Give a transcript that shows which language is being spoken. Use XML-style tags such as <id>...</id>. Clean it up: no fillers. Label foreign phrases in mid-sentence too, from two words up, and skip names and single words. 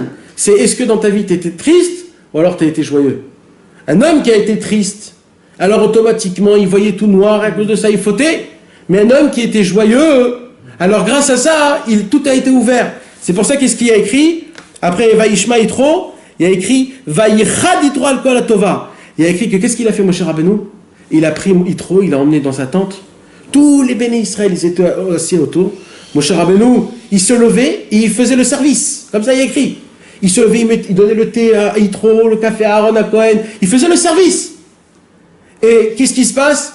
<fr>C'est est-ce que dans ta vie tu étais triste ou alors tu as été joyeux? Un homme qui a été triste, alors automatiquement il voyait tout noir, à cause de ça il fautait. Mais un homme qui était joyeux, alors grâce à ça, tout a été ouvert. C'est pour ça qu'est-ce qu'il y a écrit?</fr> <he>Après וישמע יתרו,</he> <fr>il y a écrit</fr> <he>ויחד יתרו על כל הטובה.</he> <fr>Il y a écrit que qu'est-ce qu'il a fait Moshe Rabbeinu? Il a pris Yitro, il l'a emmené dans sa tente. Tous les Béné Israël, ils étaient assis autour. Moshe Rabbeinu, il se levait et il faisait le service. Comme ça il y a écrit. Il se levait, il donnait le thé à Yitro, le café à Aaron, à Cohen. Il faisait le service. Et qu'est-ce qui se passe?</fr>